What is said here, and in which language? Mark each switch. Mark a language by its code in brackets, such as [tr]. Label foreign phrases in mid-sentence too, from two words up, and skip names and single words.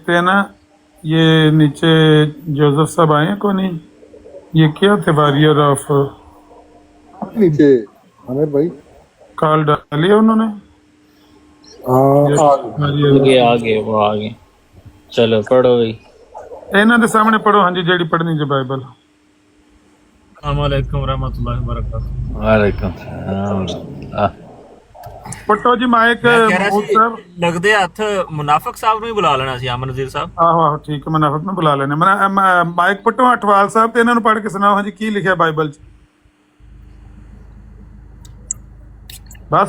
[ur] अभी देखते हैं ना ये नीचे जोसेफ साहब आए हैं कौन नहीं? ये क्या थे [en] warrior of [ur] नीचे आमिर भाई कॉल डाली है उन्होंने? आगे वो आगे चलो पढ़ो भाई [pa] ਇਹਨਾਂ ਦੇ ਸਾਹਮਣੇ ਪੜੋ ਹਾਂਜੀ ਜਿਹੜੀ ਪੜ੍ਹਨੀ ਜੇ ਬਾਈਬਲ। [ar] السلام عليكم رحمة الله وبركاته. وعليكم سلام. [pa] ਪਟੋ ਜੀ ਮਾਈਕ ਮੂਦ ਸਾਹਿਬ। ਲੱਗਦੇ ਹੱਥ ਮੁਨਾਫਿਕ ਸਾਹਿਬ ਨੂੰ ਹੀ ਬੁਲਾ ਲੈਣਾ ਸੀ ਅਮਨ ਨਜ਼ੀਰ ਸਾਹਿਬ। ਆਹੋ ਆਹੋ ਠੀਕ ਹੈ ਮੁਨਾਫਿਕ ਨੂੰ ਬੁਲਾ ਲੈਣੇ। ਮਾਈਕ ਪਟੋ ਅਠਵਾਲ ਸਾਹਿਬ ਤੇ ਇਹਨਾਂ ਨੂੰ ਪੜ੍ਹ ਕੇ ਸੁਣਾਓ ਹਾਂਜੀ ਕੀ ਲਿਖਿਆ ਬਾਈਬਲ 'ਚ। ਬਸ